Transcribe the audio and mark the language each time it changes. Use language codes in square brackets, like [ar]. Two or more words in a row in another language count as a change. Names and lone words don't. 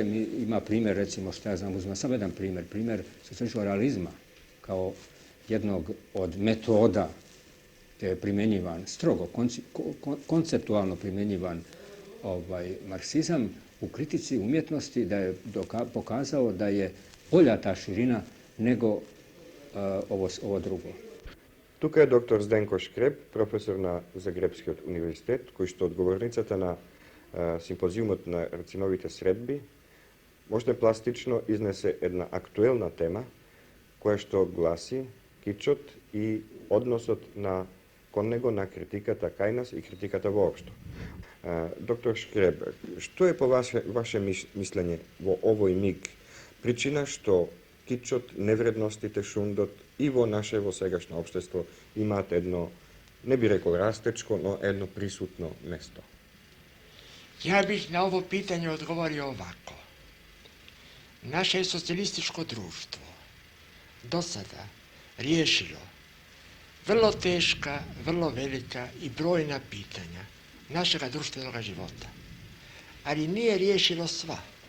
[hr] Ima primjer, recimo, što ja znam, uzmem samo jedan primjer socijalističkog realizma kao jednog od metoda gdje je primjenjivan strogo, konceptualno primjenjivan marksizam u kritici umjetnosti, da je pokazao da je bolja ta širina nego ovo drugo. [mk] Тука е доктор Зденко Шкреп, професор на Загребскиот универзитет, кој што одговорницата на симпозиумот на рациновите средби можда пластично изнесе една актуелна тема која што гласи кичот и односот кон него на критиката кај нас и критиката воопшто. Доктор Шкреп, што е по ваше мислење во овој миг причина што кичот, невредностите, шундот и во сегашно општество имаат едно, не би рекол растечко, но едно присутно место? [hr] Ja bih na ovo pitanje odgovorio ovako. Naše socijalističko društvo do sada riješilo vrlo teška, vrlo velika i brojna pitanja našega društvenog života, ali nije riješilo sva.